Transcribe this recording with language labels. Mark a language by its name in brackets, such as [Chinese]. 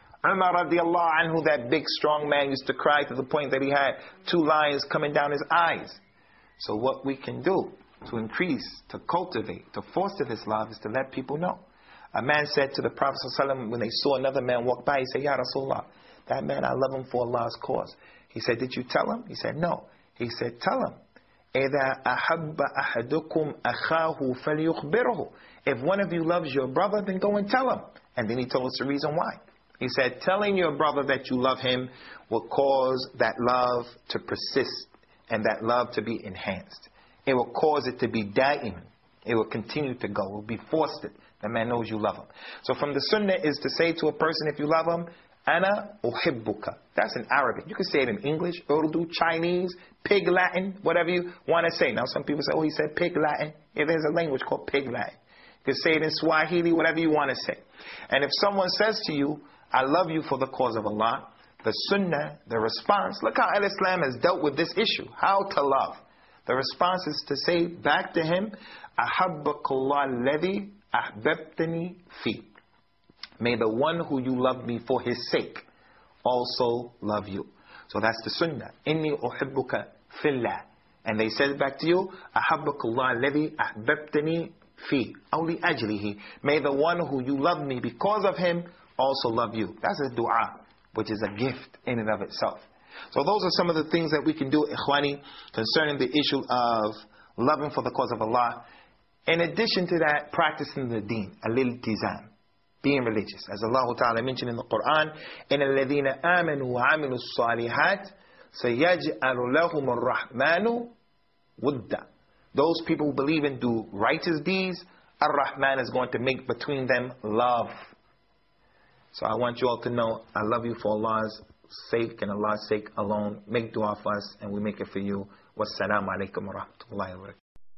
[English] Umar radiallahu anhu, that big strong man, used to cry to the point that he had two lions coming down his eyes. So what we can do to increase, to cultivate, to foster this love is to let people know. A man said to the Prophet sallallahu alayhi wa sallam, when they saw another man walk by, he said, Ya Rasulullah, that man, I love him for Allah's cause. He said, did you tell him? He said, no. He said, tell him. [Arabic] إِذَا أَحَبَّ أَحَدُكُمْ أَخَاهُ فَلْيُخْبِرُهُ. [English] If one of you loves your brother, then go and tell him. And then he told us the reason why. He said, telling your brother that you love him will cause that love to persist and that love to be enhanced. It will cause it to be da'im. It will continue to go. It will be fostered. The man knows you love him. So from the sunnah is to say to a person, if you love him, [Arabic] أنا أحبك. [English] That's in Arabic. You can say it in English, Urdu, Chinese, Pig Latin, whatever you want to say. Now some people say, oh, he said Pig Latin. Yeah, there's a language called Pig Latin. You can say it in Swahili, whatever you want to say. And if someone says to you, I love you for the cause of Allah, the sunnah, the response, look how al-Islam has dealt with this issue, how to love. The response is to say back to him, [Arabic] أَحَبَّكُ اللَّهُ الَّذِي أَحْبَبْتَنِي فِي. [English] May the one who you love me for his sake also love you. So that's the sunnah. [Arabic] إِنِّي أُحِبُّكَ فِي اللَّهِ. [English] And they said back to you, [Arabic] أَحَبَّكُ اللَّهُ الَّذِي أَحْبَبْتَنِي فِي أَوْ لِأَجْلِهِ. [English] May the one who you love me because of him also love you. That's a dua, which is a gift in and of itself. So those are some of the things that we can do, ikhwani, concerning the issue of loving for the cause of Allah. In addition to that, practicing the deen, al-iltizam, being religious. As Allah Ta'ala mentioned in the Quran, [Arabic] إِنَ الَّذِينَ آمَنُوا وَعَمِلُوا الصَّالِحَاتِ سَيَجْعَلُ لَهُمُ الرَّحْمَنُ وُدَّ. [English] Those people who believe and do righteous deeds, Ar-Rahman is going to make between them love. So I want you all to know, I love you for Allah's sake and Allah's sake alone. Make dua for us and we make it for you. Wassalamu alaikum wa rahmatullahi wa barakatuh.